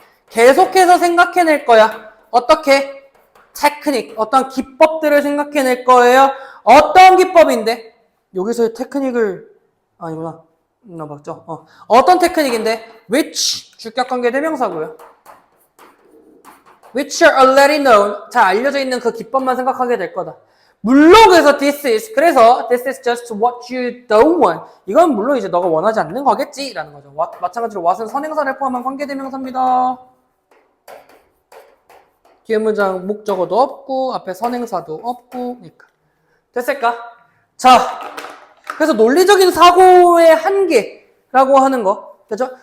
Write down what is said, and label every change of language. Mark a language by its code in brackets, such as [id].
[ko] 계속해서 생각해낼 거야. 어떻게? 테크닉, 어떤 기법들을 생각해낼 거예요. 어떤 기법인데? 여기서의 테크닉을, 아니구나. 맞죠? 어떤 테크닉인데? which, 주격관계 대명사고요. [en] which are already known, [ko] 잘 알려져 있는 그 기법만 생각하게 될 거다. 물론 그래서 [en] this is just what you don't want. [ko] 이건 물론 이제 너가 원하지 않는 거겠지 라는 거죠. 마찬가지로 what은 선행사를 포함한 관계대명사입니다. 뒤에 문장 목적어도 없고 앞에 선행사도 없고. 그러니까 됐을까? 자, 그래서 논리적인 사고의 한계라고 하는 거, 그죠?